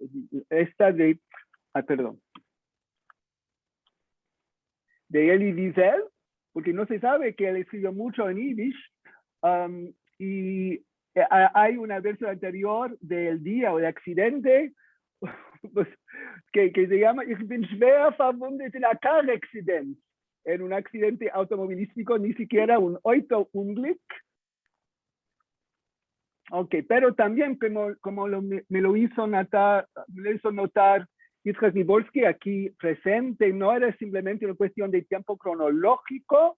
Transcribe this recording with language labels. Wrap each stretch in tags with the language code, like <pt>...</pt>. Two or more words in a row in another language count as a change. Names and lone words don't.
<es>de Elie Wiesel, porque no se sabe que él escribió mucho en Yiddish, y hay una versión anterior del día o de accidente que se llama</es> <de>Ich bin schwer verwundet</de> <en>in a car accident,</en> <es>en un accidente automovilístico, ni siquiera un Autounglück. Ok, pero también como me lo hizo notar Yitzhak Niborski aquí presente, no era simplemente una cuestión de tiempo cronológico.</es>